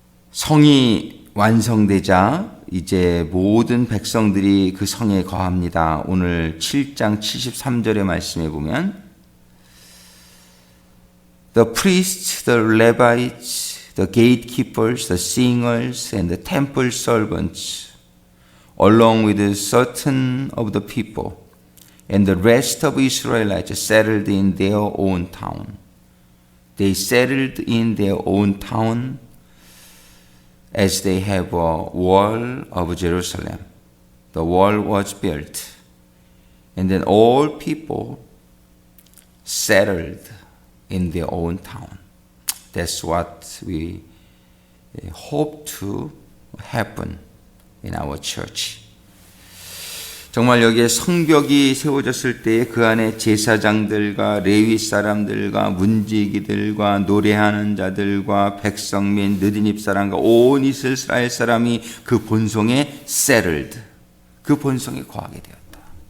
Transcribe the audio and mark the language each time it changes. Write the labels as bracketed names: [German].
[Korean] 성이 완성되자 이제 모든 백성들이 그 성에 거합니다. 오늘 7장 73절의 말씀에 보면 [English] The priests, the Levites, the gatekeepers, the singers, and the temple servants, along with certain of the people, and the rest of Israelites settled in their own town. They settled in their own town as they have a wall of Jerusalem. The wall was built, and then all people settled in their own town. That's what we hope to happen in our church. [Korean] 정말 여기에 성벽이 세워졌을 때에 그 안에 제사장들과 레위 사람들과 문지기들과 노래하는 자들과 백성 및 느디닙 사람과 온 이스라엘 사람이 그 본성에 settled, 그 본성에 거하게 되었다.